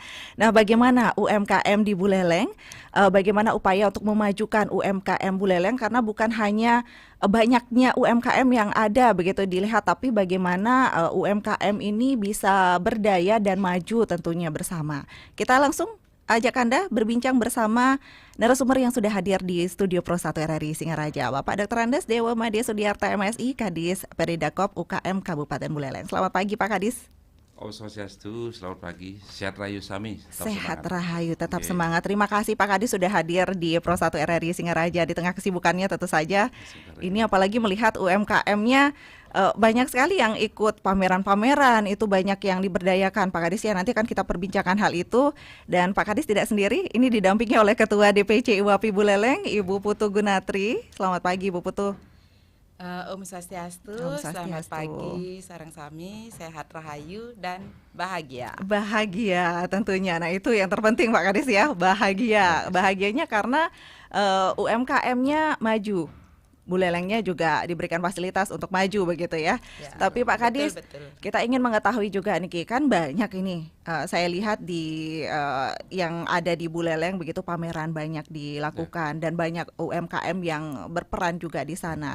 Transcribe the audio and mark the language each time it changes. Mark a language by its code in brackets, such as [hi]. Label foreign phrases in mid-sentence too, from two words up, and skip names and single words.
[id] Nah, bagaimana UMKM di Buleleng? Bagaimana upaya untuk memajukan UMKM Buleleng? Karena bukan hanya banyaknya UMKM yang ada begitu dilihat, tapi bagaimana UMKM ini bisa berdaya dan maju tentunya bersama. Kita langsung ajak Anda berbincang bersama narasumber yang sudah hadir di studio Pro 1 RRI Singaraja, Bapak Dr. Andes Dewa Made Sudiarta MSI, Kadis Perindakop UKM Kabupaten Buleleng. Selamat pagi Pak Kadis. [ban] Om Swastiastu, [id] selamat pagi. [ban] Sehat Rahayu Sami. [id] Sehat Rahayu, tetap semangat. Terima kasih Pak Kadis sudah hadir di Pro 1 RRI Singaraja di tengah kesibukannya tentu saja. Ini apalagi melihat UMKM-nya banyak sekali yang ikut pameran-pameran, itu banyak yang diberdayakan Pak Kadis ya. Nanti kan kita perbincangkan hal itu, dan Pak Kadis tidak sendiri, ini didampingi oleh Ketua DPC IWAPI Buleleng, Ibu Putu Gunatri. Selamat pagi Bu Putu. [ban] Om Swastiastu, [id] selamat pagi, [ban] sareng sami, [id] sehat rahayu dan bahagia. Bahagia tentunya, nah itu yang terpenting Pak Kadis ya, bahagia. Bahagianya karena UMKM-nya maju, Bulelengnya juga diberikan fasilitas untuk maju begitu ya. Tapi Pak Kadis, betul. Kita ingin mengetahui juga nih, kan banyak ini saya lihat di yang ada di Buleleng begitu, pameran banyak dilakukan dan banyak UMKM yang berperan juga di sana.